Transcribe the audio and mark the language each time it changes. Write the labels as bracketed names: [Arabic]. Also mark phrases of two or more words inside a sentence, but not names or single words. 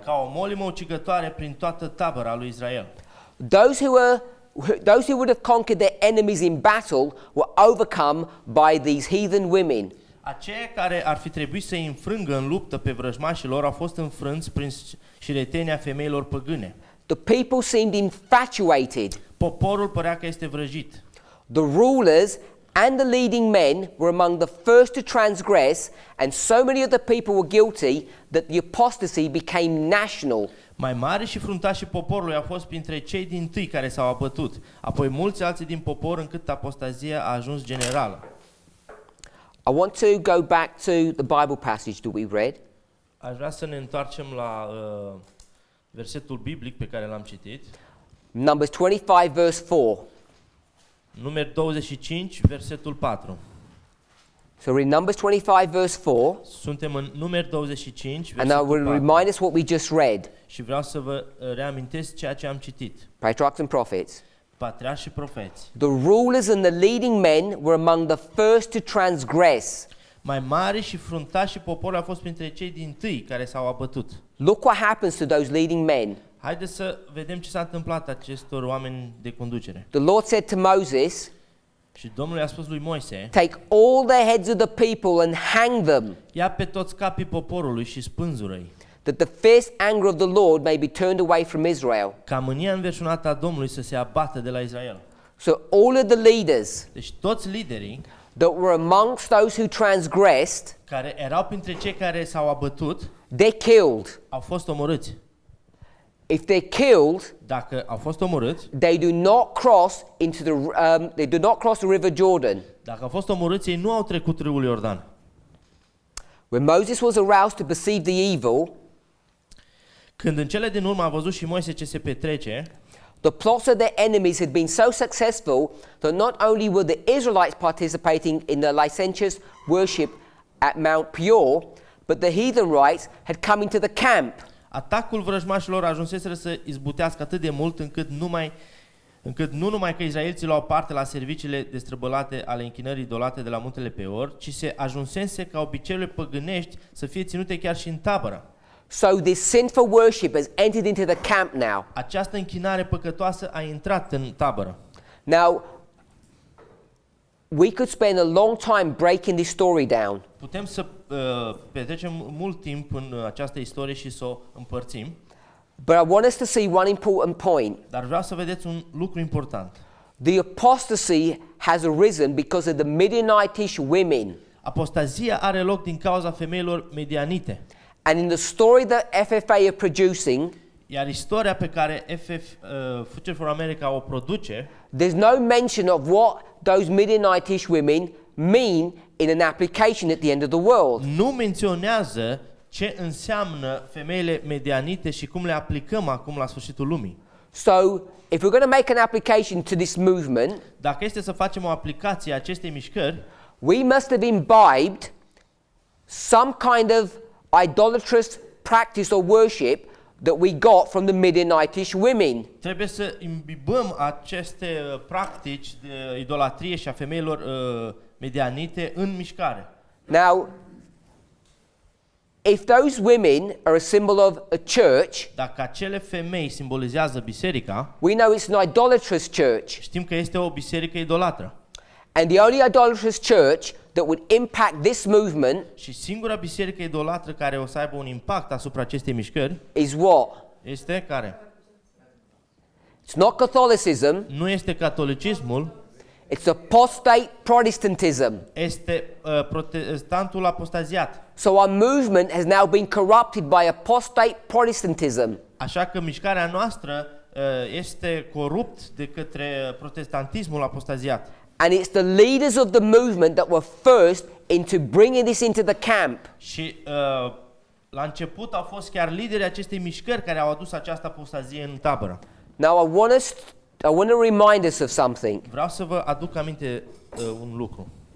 [Romanian] ca o molimă ucigătoare prin toată tabăra lui Israel. [English] Those who would have conquered their enemies in battle were overcome by these heathen women. [Romanian] Aceia care ar fi trebuit să îi înfrângă în luptă pe vrăjmașii lor au fost înfrânți prin șiretenia femeilor păgâne. [English] The people seemed infatuated. [Romanian] Poporul părea că este vrăjit. [English] The rulers and the leading men were among the first to transgress, and so many of the people were guilty that the apostasy became national. [Romanian] Mai mari și fruntașii poporului au fost printre cei dintâi care s-au abătut, apoi mulți alții din popor, încât apostazia a ajuns generală. [English] I want to go back to the Bible passage that we read. [Romanian] Aș vrea să ne întoarcem la versetul biblic pe care l-am citit. [English] Numbers 25 verse 4. [Romanian] Numeri 25, versetul 4. [English] So we're in Numbers 25 verse 4, [Romanian] Suntem în Numeri 25, [English] and I [Romanian] versetul [English] will [Romanian] 4. [English] remind us what we just read. [Romanian] Și vreau să vă reamintesc ceea ce am citit. [English] Patriarchs and prophets. [Romanian] Patriarhi și profeți. [English] The rulers and the leading men were among the first to transgress. [Romanian] Mai mari și fruntașii poporului au fost printre cei dintâi care s-au abătut. [English] Look what happens to those leading men. [Romanian] Haideți să vedem ce s-a întâmplat acestor oameni de conducere. [English] The Lord said to Moses, [Romanian] Și Domnul i-a spus lui Moise: [English] take all the heads of the people and hang them, [Romanian] ia pe toți capii poporului și spânzură-i, [English] that the fierce anger of the Lord may be turned away from Israel. [Romanian] ca mânia înverșunată a Domnului să se abată de la Israel. [English] So all of the leaders [Romanian] Deci toți liderii [English] that were amongst those who transgressed, [Romanian] care erau printre cei care s-au abătut [English] they're killed. [Romanian] au fost omorâți. [English] If they're killed, [Romanian] Dacă au fost omorâți, [English] they do not cross into they do not cross the river Jordan. [Romanian] dacă au fost omorâți, ei nu au trecut râul Iordan. [English] When Moses was aroused to perceive the evil, [Romanian] Când în cele din urmă a văzut și Moise ce se petrece, [English] the plots of their enemies had been so successful that not only were the Israelites participating in the licentious worship at Mount Peor, but the heathenites had come into the camp. [Romanian] atacul vrăjmașilor ajunseseră să izbutească atât de mult încât nu mai încât nu numai că izraeliții luau parte la serviciile destrăbălate ale închinării idolate de la muntele Peor, ci se ajunsese ca obiceiurile păgânești să fie ținute chiar și în tabără. [English] So this sinful worship has entered into the camp now. [Romanian] Această închinare păcătoasă a intrat în tabără. [English] Now, we could spend a long time breaking this story down. [Romanian] Putem să petrecem mult timp în această istorie și să o împărțim, [English] But I want us to see one important point. [Romanian] dar vreau să vedeți un lucru important. [English] The apostasy has arisen because of the Midianitish women. [Romanian] Apostazia are loc din cauza femeilor medianite. [English] And in the story that FFA are producing, [Romanian] Iar istoria pe care Future for America o produce, [English] there's no mention of what those Midianitish women mean in an application at the end of the world. [Romanian] nu menționează ce înseamnă femeile medianite și cum le aplicăm acum la sfârșitul lumii. [English] So, if we're going to make an application to this movement, [Romanian] Dacă este să facem o aplicație a acestei mișcări, [English] we must have imbibed some kind of idolatrous practice or worship that we got from the Midianitish women. [Romanian] trebuie să imbibăm aceste practici de idolatrie și a femeilor medianite în mișcare. [English] Now, if those women are a symbol of a church, [Romanian] Dacă acele femei simbolizează biserica, [English] we know it's an idolatrous church. [Romanian] știm că este o biserică idolatră. [English] And the only idolatrous church that would impact this movement [Romanian] Și singura biserică idolatră care o să aibă un impact asupra acestei mișcări [English] is what? [Romanian] este care? [English] It's not Catholicism, [Romanian] Nu este catolicismul, [English] it's apostate Protestantism. [Romanian] este protestantul apostaziat. [English] So our movement has now been corrupted by apostate Protestantism. [Romanian] Așa că mișcarea noastră este corupt de către protestantismul apostaziat. [English] And it's the leaders of the movement that were first into bringing this into the camp. [Romanian] Și la început au fost chiar liderii acestei mișcări care au adus această apostazie în tabără. [English] Now I want to remind us of something. [Romanian] Vreau să vă aduc aminte un lucru.